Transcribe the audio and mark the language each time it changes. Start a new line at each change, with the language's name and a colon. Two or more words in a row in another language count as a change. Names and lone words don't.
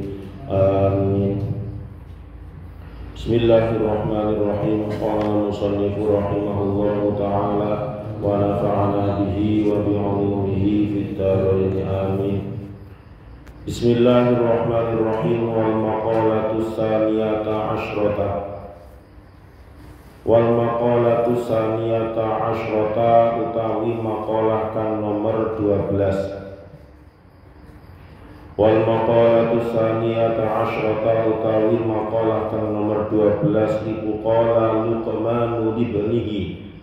Arabic: Amin. بسم الله الرحمن الرحيم قال المصنف رحمه الله تعالى ونفعنا به وبعلومه في الدارين آمين. بسم الله الرحمن الرحيم. والمقالة الثانية عشرة والمقالة الثانية عشرة. Wal maqalatu tsaniyata asyrata
Javanese: utawi maqalah kang nomor 12.
Arabic: والمقالة الثانية عشرة
Javanese: utawi maqalah kang nomor 12 iku
Arabic: قال لقمان لابنه.